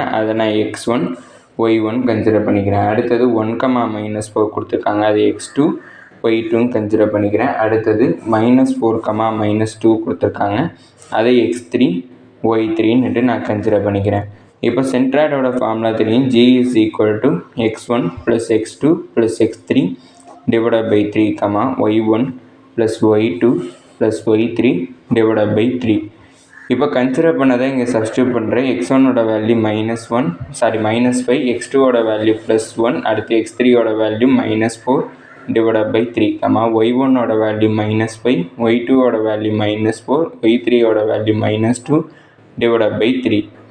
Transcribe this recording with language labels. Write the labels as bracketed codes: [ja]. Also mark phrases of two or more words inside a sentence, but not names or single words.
[ta] அதை நான் x1 y1 கன்சிடர் பண்ணிக்கிறேன். அடுத்தது 1, -4 கொடுத்துருக்காங்க. அது x2 y2 கன்சிடர் பண்ணிக்கிறேன். அடுத்தது -4, -2 கொடுத்துருக்காங்க. அதை x3 y3ன்னு நான் கன்சிடர் பண்ணிக்கிறேன். இப்போ [en] centroid formula [ta] தெரியும். [en] G is equal to x1 plus x2 plus x3 divided by 3, y1 plus y2 plus y3 divided by 3. [ta] இப்போ கன்சிடர் பண்ணதை இங்கே சப்ஸ்டியூட் பண்ணுறேன். x1ஓட வேல்யூ -5, x2ஓட வேல்யூ +1, அடுத்து x3ஓட வேல்யூ -4 [en] divided by 3, [ta] y1ஓட வேல்யூ -5, y2ஓட வேல்யூ -4, y3ஓட வேல்யூ -2 [en] divided by 3.